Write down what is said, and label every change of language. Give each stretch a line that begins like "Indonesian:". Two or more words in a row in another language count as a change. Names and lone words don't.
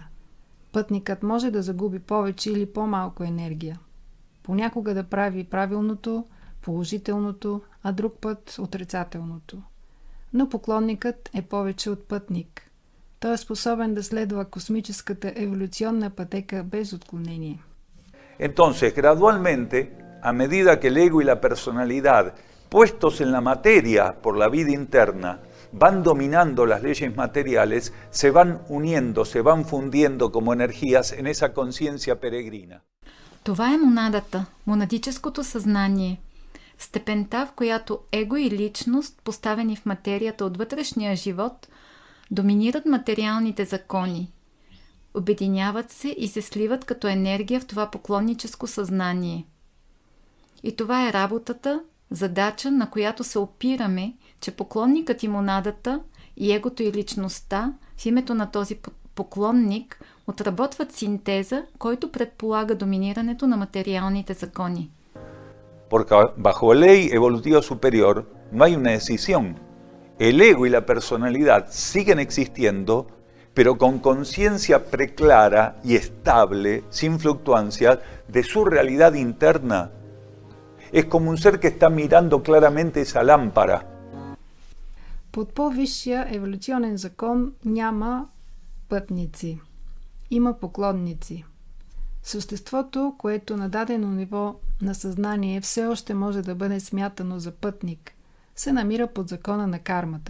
Bulgarian: Пътникът може да загуби повече или по-малко енергия. Понякога да прави правилното, положителното, а друг път отрицателното. Но поклонникът е повече от пътник. Той е способен да следва космическата еволюционна пътека без отклонение.
Spanish: Entonces, gradualmente, a medida que el ego y la personalidad, puestos en la materia por la vida interna, van dominando las leyes materiales, se van uniendo, se van fundiendo como energías en esa conciencia peregrina.
Bulgarian: Това е монадата, монадическото съзнание. Степента, в която его и личност, поставени в материята от вътрешния живот, доминират материалните закони. Обединяват се и се сливат като енергия в това поклонническо съзнание. И това е работата, задача, на която се опираме, че поклонникът и монадата, и егото и личността, в името на този поклонник, отработват синтеза, който предполага доминирането на материалните закони.
Spanish: Porque bajo la ley evolutiva superior no hay una decisión. El ego y la personalidad siguen existiendo, pero con conciencia preclara y estable, sin fluctuancias, de su realidad interna. Es como un ser que está mirando claramente esa lámpara.
Bulgarian: Под по-висшия еволюционен закон няма пътници. Има поклонници. Съществото, което на дадено ниво на съзнание все още може да бъде смятано за пътник, се намира под закона на кармата.